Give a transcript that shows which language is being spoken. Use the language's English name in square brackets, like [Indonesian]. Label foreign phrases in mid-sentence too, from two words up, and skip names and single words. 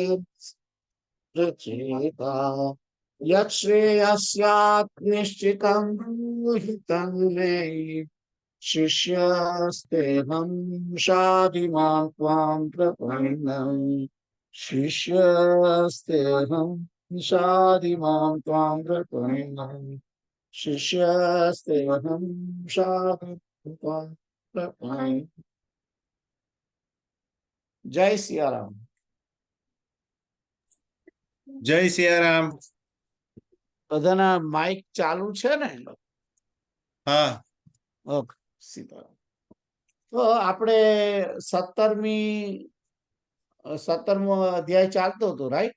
[Sanskrit] चेता यच्छ्रेयस्यात् निश्चितं ब्रूहि तन्मे शिष्यस्तेऽहं शाधिमां त्वां प्रपन्नम् शिष्यस्तेऽहं शाधिमां त्वां प्रपन्नम् शिष्यस्तेऽहं शाधिमां त्वां प्रपन्नम्। [Hindi] जय सियाराम। [Gujarati] જય સિયારામ. બધાના માઇક ચાલુ છે ને? હા, ઓકે, સીતારામ. તો આપણે 17મો અધ્યાય ચાલતો હતો, રાઈટ?